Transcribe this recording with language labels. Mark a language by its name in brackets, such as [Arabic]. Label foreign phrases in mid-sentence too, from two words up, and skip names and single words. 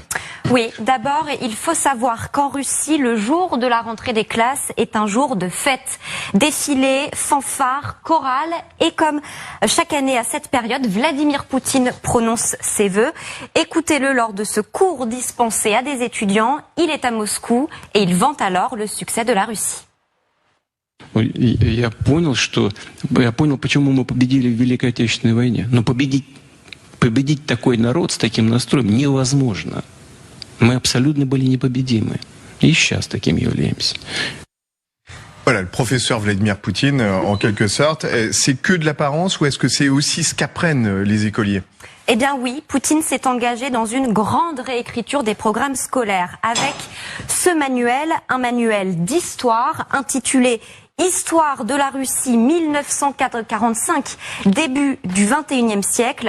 [French] Oui, d'abord, il faut savoir qu'en Russie, le jour de la rentrée des classes est un jour de fête. Défilé, fanfare, chorale, et comme chaque année à cette période, Vladimir Poutine prononce ses vœux. Écoutez-le lors de ce cours dispensé à des étudiants. Il est à Moscou et il vante alors le succès de la Russie. [Russian] Я понял, почему мы победили в Великой Отечественной войне. Но победить такой народ с таким настроем невозможно. Мы абсолютно были непобедимы. И сейчас таким являемся. [French] Voilà, le professeur Vladimir Poutine, en quelque sorte. C'est que de l'apparence ou est-ce que c'est aussi ce qu'apprennent les écoliers ? Eh bien oui, Poutine s'est engagé dans une grande réécriture des programmes scolaires avec ce manuel, un manuel d'histoire intitulé Histoire de la Russie 1945, début du XXIe siècle.